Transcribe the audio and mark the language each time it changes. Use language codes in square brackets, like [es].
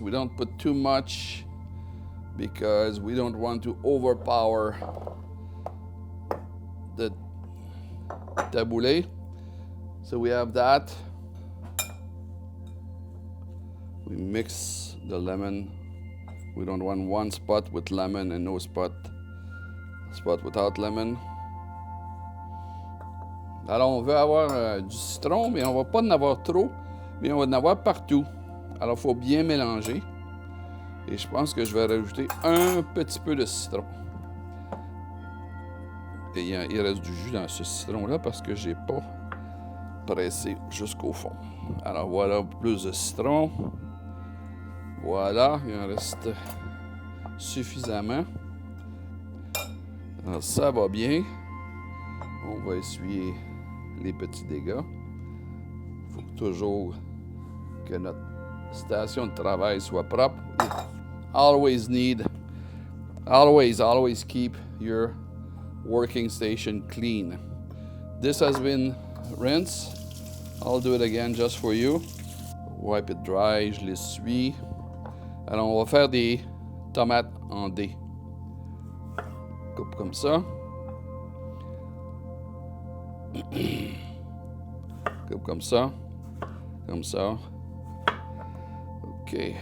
[en] We don't put too much because we don't want to overpower the tabouleh. So we have that. We mix the lemon. We don't want one spot with lemon and no spot without lemon. [fr] Alors, on veut avoir du citron, mais on ne va pas en avoir trop, mais on va en avoir partout. Alors, il faut bien mélanger. Et je pense que je vais rajouter un petit peu de citron. Et il reste du jus dans ce citron-là parce que je n'ai pas pressé jusqu'au fond. Alors, voilà, plus de citron. Voilà, il en reste suffisamment. Alors, ça va bien. On va essuyer les petits dégâts. Il faut toujours que notre station de travail soit propre. [en] Always keep your working station clean. This has been rinsed. I'll do it again just for you. Wipe it dry, [fr] je l'essuie. Alors, on va faire des tomates en dés. Coupe comme ça. Coupe comme ça. Comme ça. OK.